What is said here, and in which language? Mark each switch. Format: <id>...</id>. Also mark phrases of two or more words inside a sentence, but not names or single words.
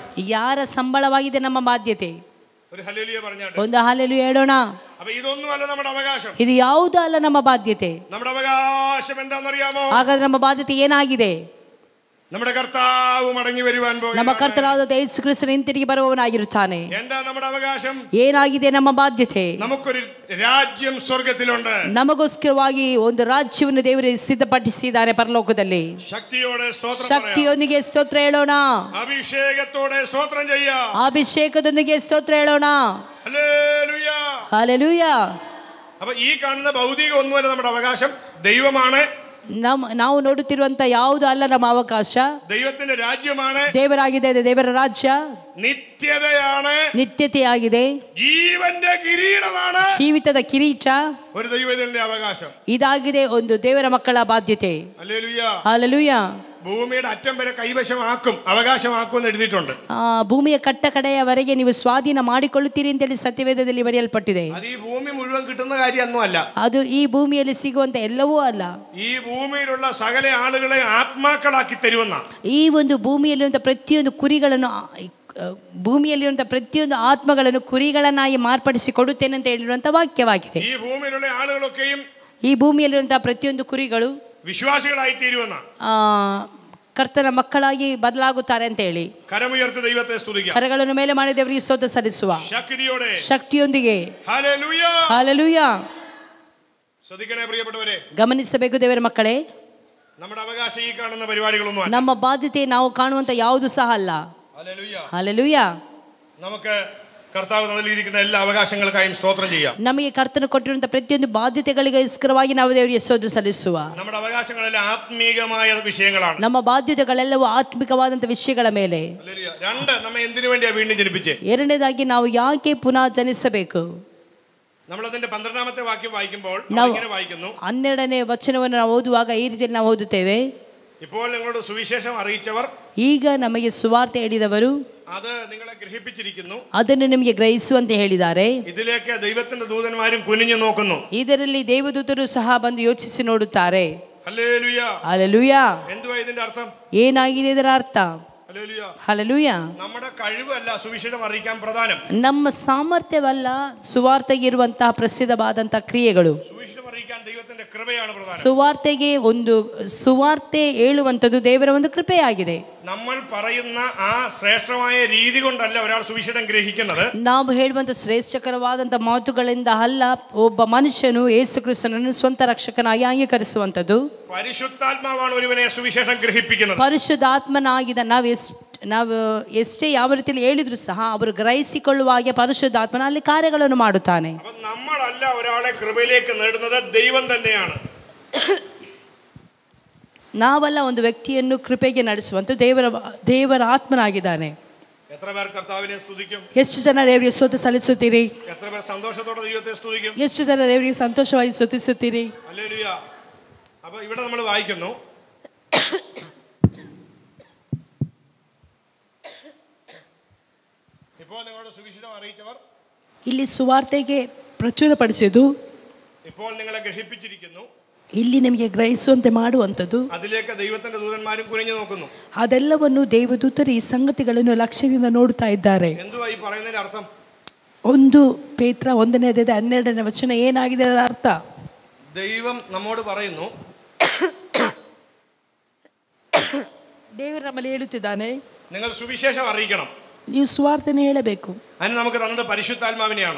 <kn>ಯಾರ ಸಂಬಳವಾಗಿದೆ ನಮ್ಮ ಬಾಧ್ಯತೆ?</kn> <ml>ഒരു ഹല്ലേലൂയ പറഞ്ഞാട്ടെ.</ml> <kn>ಒಂದು ಹಲ್ಲೆಲೂಯ ಹೇಳೋಣ.</kn> <ml>അപ്പൊ ഇതൊന്നും അല്ല നമ്മുടെ അവകാശം.</ml> <kn>ಇದು ಯಾವುದೂ ಅಲ್ಲ ನಮ್ಮ ಬಾಧ್ಯತೆ.</kn> <ml>നമ്മുടെ അവകാശം എന്താണെന്നറിയാമോ?</ml> <kn>ಹಾಗಾದ್ರೆ ನಮ್ಮ ಬಾಧ್ಯತೆ ಏನಾಗಿದೆ?</kn> <ml>നമ്മുടെ കർത്താവ് മടങ്ങി വരുവാൻ പോകുന്നു.</ml> <kn>ನಮ್ಮ ಕರ್ತನಾದ ಯೇಸು ಕ್ರಿಸ್ತನು ಹಿಂತಿರುಗಿ ಬರುವವನಾಗಿರುತ್ತಾನೆ.</kn> <ml>എന്താ നമ്മുടെ അവകാശം?</ml> <kn>ಏನಾಗಿದೆ ನಮ್ಮ ಬಾಧ್ಯತೆ?</kn> <ml>നമുക്കൊരു രാജ്യം സ്വർഗ്ഗത്തിലുണ്ട്.</ml> <kn>ನಮಗೋಸ್ಕರವಾಗಿ ಒಂದು ರಾಜ್ಯವನ್ನು ದೇವರು ಸಿದ್ಧಪಡಿಸಿದ್ದಾರೆ ಪರಲೋಕದಲ್ಲಿ.</kn> <ml>ശക്തിയോടെ സ്തോത്രം</ml> <kn>ಶಕ್ತಿಯೊಂದಿಗೆ ಸ್ತೋತ್ರ ಹೇಳೋಣ.</kn> <ml>അഭിഷേകത്തോടെ സ്തോത്രം ചെയ്യാം.</ml> <kn>ಅಭಿಷೇಕದೊಂದಿಗೆ ಸ್ತೋತ್ರ ಹೇಳೋಣ.</kn> <ml>ഹല്ലേലൂയ,</ml> <kn>ಹಲ್ಲೆಲೂಯ.</kn> <ml>അപ്പൊ ഈ കാണുന്ന ഭൗതിക ഒന്നുമല്ല നമ്മുടെ അവകാശം, ദൈവമാണ്.</ml> <kn>ನಾವು ನೋಡುತ್ತಿರುವಂತ ಯಾವುದು ಅಲ್ಲ ನಮ್ಮ ಅವಕಾಶ,</kn> <ml>ദൈവത്തിന്റെ രാജ്യമാണ്,</ml> <kn>ದೇವರಾಗಿದೆ, ದೇವರ ರಾಜ್ಯ,</kn> <ml>നിത്യതയാണ്,</ml> <kn>ನಿತ್ಯತೆಯಾಗಿದೆ,</kn> <ml>ജീവന്റെ കിരീടമാണ്,</ml> <kn>ಜೀವಿತದ ಕಿರೀಟ,</kn> <ml>ഒരു ദൈവത്തിന്റെ അവകാശം.</ml> <kn>ಇದಾಗಿದೆ ಒಂದು ದೇವರ ಮಕ್ಕಳ ಬಾಧ್ಯತೆ.</kn> <ml>ഹല്ലേലൂയ.</ml> <kn>ಹಲ್ಲೆಲೂಯ.</kn> <ml>ഭൂമിയുടെ അറ്റം വരെ കൈവശമാക്കും, അവകാശമാക്കും എന്ന് എഴുതിയിട്ടുണ്ട്.</ml> <kn>ಭೂಮಿಯ ಕಟ್ಟ ಕಡೆಯವರೆಗೆ ನೀವು ಸ್ವಾಧೀನ ಮಾಡಿಕೊಳ್ಳುತ್ತೀರಿ ಅಂತೇಳಿ ಸತ್ಯವೇದದಲ್ಲಿ ಬರೆಯಲ್ಪಟ್ಟಿದೆ.</kn> <ml>അത് ഈ ഭൂമി മുഴുവൻ കിട്ടുന്ന കാര്യമൊന്നും അല്ല.</ml> <kn>ಅದು ಈ ಭೂಮಿಯಲ್ಲಿ ಸಿಗುವಂತ ಎಲ್ಲವೂ ಅಲ್ಲ.</kn> <ml>ഈ ഭൂമിയിലുള്ള സകല ആളുകളെ ആത്മാക്കളാക്കി തരുമെന്ന,</ml> <kn>ಈ ಒಂದು ಭೂಮಿಯಲ್ಲಿರುವಂತಹ ಪ್ರತಿಯೊಂದು ಕುರಿಗಳನ್ನು, ಭೂಮಿಯಲ್ಲಿರುವಂತಹ ಪ್ರತಿಯೊಂದು ಆತ್ಮಗಳನ್ನು ಕುರಿಗಳನ್ನಾಗಿ ಮಾರ್ಪಡಿಸಿ ಕೊಡುತ್ತೇನೆ ಅಂತ ಹೇಳಿರುವಂತಹ ವಾಕ್ಯವಾಗಿದೆ.</kn> <ml>ഈ ഭൂമിയിലുള്ള ആളുകളൊക്കെയും,</ml> <kn>ಈ ಭೂಮಿಯಲ್ಲಿರುವಂತಹ ಪ್ರತಿಯೊಂದು ಕುರಿಗಳು</kn> <ml>വിശ്വാസികളായി തീരുമെന്ന,</ml> <kn>ಕರ್ತನ ಮಕ್ಕಳಾಗಿ ಬದಲಾಗುತ್ತಾರೆ ಅಂತ ಹೇಳಿ.</kn> <ml>കരമുയർത്തി ദൈവത്തെ സ്തുതിക്കാം.</ml> <kn>ಕರಗಳನ್ನು ಮೇಲೆ ಮಾಡಿ ದೇವರಿಗೆ ಸ್ತೋತ್ರ ಸಲ್ಲಿಸುವ</kn> <ml>ശക്തിയോടെ,</ml> <kn>ಶಕ್ತಿಯೊಂದಿಗೆ.</kn> <ml>ഹല്ലേലൂയ.</ml> <kn>ಹಲ್ಲೆಲೂಯ.</kn> <ml>ശ്രദ്ധിക്കണേ പ്രിയപ്പെട്ടവരെ,</ml> <kn>ಗಮನಿಸಬೇಕು ದೇವರ ಮಕ್ಕಳೇ.</kn> <ml>നമ്മുടെ അവകാശം ഈ കാണുന്ന പരിപാടികളൊന്നും അല്ല.</ml> <kn>ನಮ್ಮ ಬಾಧ್ಯತೆ ನಾವು ಕಾಣುವಂತ ಯಾವುದು ಸಹ ಅಲ್ಲ.</kn> <ml>ഹല്ലേലൂയ.</ml> <kn>ಹಲ್ಲೆಲೂಯಾ.</kn> <ml>നമുക്ക് കർത്താവ് നൽകിയിരിക്കുന്ന എല്ലാ അവകാശങ്ങൾക്കായും സ്തോത്രം ചെയ്യാം.</ml> <kn>ನಮಗೆ ಕರ್ತನು ಕೊಟ್ಟಿರುವಂತ ಪ್ರತಿಯೊಂದು ಬಾಧ್ಯತೆಗಳಿಗೋಸ್ಕರವಾಗಿ ನಾವು ದೇವರಿಗೆ ಸ್ತೋತ್ರ ಸಲ್ಲಿಸುವ.</kn> <ml>നമ്മുടെ അവകാശങ്ങളെല്ലാം ആത്മീകമായ വിഷയങ്ങളാണ്.</ml> <kn>ನಮ್ಮ ಬಾಧ್ಯತೆಗಳೆಲ್ಲವೂ ಆತ್ಮಿಕವಾದಂತ ವಿಷಯಗಳ ಮೇಲೆ.</kn> <ml>ഹല്ലേലൂയ. രണ്ട്, നമ്മെ എന്തിനു വേണ്ടിയാ വീണ്ടും ജനിപ്പിച്ചേ?</ml> <kn>ಎರಡನೇದಾಗಿ ನಾವು ಯಾಕೆ ಪುನಃ ಜನಿಸಬೇಕು?</kn> <ml>നമ്മൾ അതിന്റെ 12ാമത്തെ വാക്യം വായിക്കുമ്പോൾ ഇങ്ങനെ വായിക്കുന്നു.</ml> <kn>12ನೇ ವಚನವನ್ನು ನಾವು ಓದುವಾಗ ಈ ರೀತಿಯಲ್ಲಿ ನಾವು ಓದುತ್ತೇವೆ.</kn> <ml>ഇപ്പോൾ നിങ്ങളോട് സുവിശേഷം അറിയിച്ചവർ,</ml> <kn>ಈಗ ನಮಗೆ ಸುವಾರ್ತೆ ಹೇಳಿದವರು</kn> <ml>അത് നിങ്ങളെ ഗ്രഹിപ്പിച്ചിരിക്കുന്നു,</ml> <kn>ಅದನ್ನು ನಿಮಗೆ ಗ್ರಹಿಸುವಂತೆ ಹೇಳಿದ್ದಾರೆ.</kn> <ml>ഇതിലേക്ക് ദൈവത്തിന്റെ ദൂതന്മാരും കുനിഞ്ഞു നോക്കുന്നു.</ml> <kn>ಇದರಲ್ಲಿ ದೇವದೂತರು ಸಹ ಬಂದು ಯೋಚಿಸಿ ನೋಡುತ್ತಾರೆ.</kn> <ml>ഹല്ലേലൂയ.</ml> <kn>ಹಲ್ಲೆಲೂಯಾ.</kn> <ml>എന്തുവാ ഇതിന്റെ അർത്ഥം?</ml> <kn>ಏನಾಗಿದೆ ಇದರ ಅರ್ಥ?</kn> <ml>ഹല്ലേലൂയ.</ml> <kn>ಹಲ್ಲೆಲೂಯಾ.</kn> <ml>നമ്മുടെ കഴിവല്ല സുവിശേഷം അറിയിക്കാൻ പ്രധാനം.</ml> <kn>ನಮ್ಮ ಸಾಮರ್ಥ್ಯವಲ್ಲ ಸುವಾರ್ತೆಗೆ ಇರುವಂತಹ ಪ್ರಸಿದ್ಧವಾದಂತಹ ಕ್ರಿಯೆಗಳು.</kn> <ml>സുവിശേഷം അറിയിക്കാൻ ദൈവത്തിന്റെ കൃപയാണ് പ്രധാനം.</ml> <kn>ಸುವಾರ್ತೆಗೆ ಒಂದು ಸುವಾರ್ತೆ ಹೇಳುವಂಥದ್ದು ದೇವರ ಒಂದು ಕೃಪೆಯಾಗಿದೆ.</kn> <ml>നമ്മൾ പറയുന്ന ആ ശ്രേഷ്ഠമായ രീതി കൊണ്ടല്ല ഒരാൾ സുവിശേഷം ഗ്രഹിക്കുന്നത്.</ml> <kn>ನಾವು ಹೇಳುವಂತ ಶ್ರೇಷ್ಠಕರವಾದಂತ ಮಾತುಗಳಿಂದ ಅಲ್ಲ ಒಬ್ಬ ಮನುಷ್ಯನು ಯೇಸು ಕ್ರಿಸ್ತನನ್ನು ಸ್ವಂತ ರಕ್ಷಕನಾಗಿ ಅಂಗೀಕರಿಸುವಂಥದ್ದು.</kn> <ml>പരിശുദ്ധാത്മാവാണ് ഒരുവനെ സുവിശേഷം ഗ്രഹിപ്പിക്കുന്നത്.</ml> <kn>ಪರಿಶುದ್ಧಾತ್ಮನಾಗಿದ್ದ ನಾವು ಎಷ್ಟೇ ಯಾವ ರೀತಿಯಲ್ಲಿ ಹೇಳಿದ್ರು ಸಹ ಅವರು ಗ್ರಹಿಸಿಕೊಳ್ಳುವ ಹಾಗೆ ಪರಿಶುದ್ಧಾತ್ಮನ ಅಲ್ಲಿ ಕಾರ್ಯಗಳನ್ನು ಮಾಡುತ್ತಾನೆ.</kn> <ml>അപ്പോൾ നമ്മളല്ല ഒരാളെ കൃപയിലേക്ക് നേടുന്നത്, ദൈവം തന്നെയാണ്.</ml> <kn>ನಾವಲ್ಲ ಒಂದು ವ್ಯಕ್ತಿಯನ್ನು ಕೃಪೆಗೆ ನಡೆಸುವಂತ ದೇವರ ಆತ್ಮನಾಗಿದ್ದಾನೆ.</kn> <ml>എത്ര പേർ കർത്താവിനെ സ്തുതിക്കും?</ml> <kn>ಎಷ್ಟು ಜನ ದೇವರಿಗೆ ಸ್ತೋತ್ರ ಸಲ್ಲಿಸುತ್ತೀರಿ?</kn> <ml>എത്ര പേർ സന്തോഷത്തോടെ ദൈവത്തെ സ്തുതിക്കും?</ml> <kn>ಎಷ್ಟು ಜನ ದೇವರಿಗೆ ಸಂತೋಷವಾಗಿ ಸ್ತುತಿಸುತ್ತೀರಿ?</kn> <ml>ഹല്ലേലൂയ. അപ്പോൾ ഇവിടെ നമ്മൾ വായിക്കുന്നു, ഇപ്പോൾ നിങ്ങളുടെ സുവിശേഷം അറിയിച്ചവർ,</ml> <kn>ಇಲ್ಲಿ ಸುವಾರ್ತೆಗೆ ಪ್ರಚುರಪಡಿಸಿದ್ದು,</kn> <ml>ഇപ്പോൾ നിങ്ങളെ ഗ്രഹിപ്പിച്ചിരിക്കുന്നു,</ml> <kn>ಇಲ್ಲಿ ನಿಮಗೆ ಗ್ರಹಿಸುವಂತೆ ಮಾಡುವಂಥದ್ದು,</kn> <ml>അതിലേക്ക് ദൈവത്തിന്റെ ദൂതന്മാരും കുനിഞ്ഞു നോക്കുന്നു.</ml> <kn>ಅದೆಲ್ಲವನ್ನು ದೇವದೂತರು ಈ ಸಂಗತಿಗಳನ್ನು ಲಕ್ಷ್ಯದಿಂದ ನೋಡುತ್ತಾ ಇದ್ದಾರೆ.</kn> <ml>എന്തുവാ ഈ പറയുന്നതിന്റെ അർത്ഥം?</ml> <kn>1 ಪೇತ್ರ 1ನೇ ಅಧ್ಯಾಯ 12ನೇ ವಚನ ಏನಾಗಿದೆ ಅದರ ಅರ್ಥ?</kn> <ml>ദൈവം നമ്മോട് പറയുന്നു,</ml> <kn>ದೇವರು ನಮ್ಮಲ್ಲಿ ಹೇಳುತ್ತಿದ್ದಾನೆ,</kn> <ml>നിങ്ങൾ സുവിശേഷം അറിയിക്കണം.</ml> <kn>ನೀವು ಸುವಾರ್ತೆಯನ್ನು ಹೇಳಬೇಕು.</kn> <ml>അതിന് നമുക്ക് തന്നത് പരിശുദ്ധാത്മാവിനെയാണ്.</ml>